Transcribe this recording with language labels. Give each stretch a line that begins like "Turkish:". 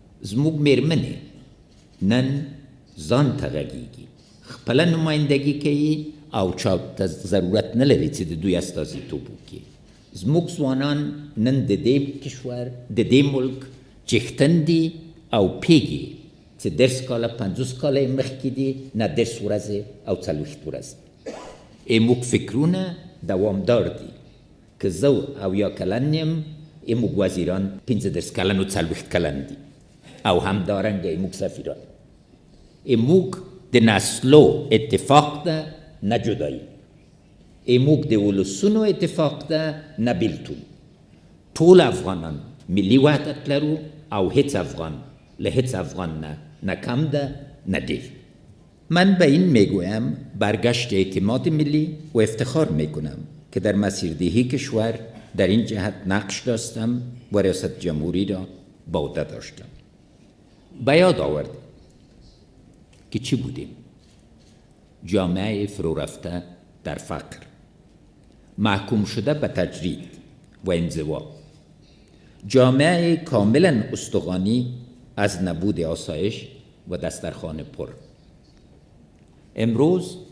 Pashto: زموږ میرمنې نن ځان ته غږیږي، خپله نمایندګي کوي او چا ته ضرورت نه لري چې د دوی استازیتوب وکړي. زموږ ځوانان نن د دې کشور د دې ملک چښتن دي او پیږي چې 10 کاله 50 کاله یې مخکې دي، نه 10 ورځې او 40 ورځې. موږ فکرونه دوامدار دي. که زه او یا کلن یم، موږ وزیران 15 کلن و 40 کلن دي او همدارنګه موږ سفیران. موږ د نسلو اتفاق ده نه جدایی. موږ د ولسونو اتفاق ده نه بیلتون. ټول افغانان ملي وحدت لرو او هیڅ افغان له هیڅ افغان نه کم ده نه ډیر.
Persian: من به این میگویم برگشت اعتماد ملی و افتخار میکنم که در مسیردهی کشور در این جهت نقش داشتم و ریاست جمهوری را به عهده داشتم. به یاد آورد که چی بودیم؟ جامعه فرو رفته در فقر، محکوم شده به تجرید و انزوا، جامعه کاملا استخوانی از نبود آسایش و دسترخوان پر. امروز